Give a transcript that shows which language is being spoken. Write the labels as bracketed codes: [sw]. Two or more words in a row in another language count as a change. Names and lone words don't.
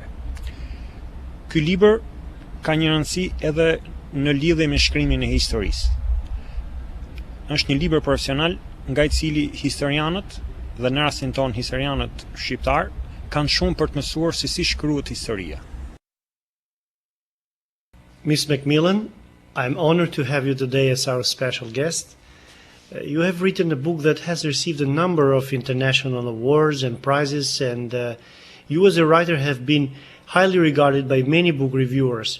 [sq] Ky libër ka një rëndësi edhe në lidhje me shkrimin e historisë. Është një libër profesional nga i cili historianët, dhe në rastin ton historianët shqiptar, kanë shumë për të mësuar se si shkruhet historia. [en] Miss Macmillan, I'm honored to have you today as our special guest. You have written a book that has received a number of international awards and prizes, and you as a writer have been highly regarded by many book reviewers.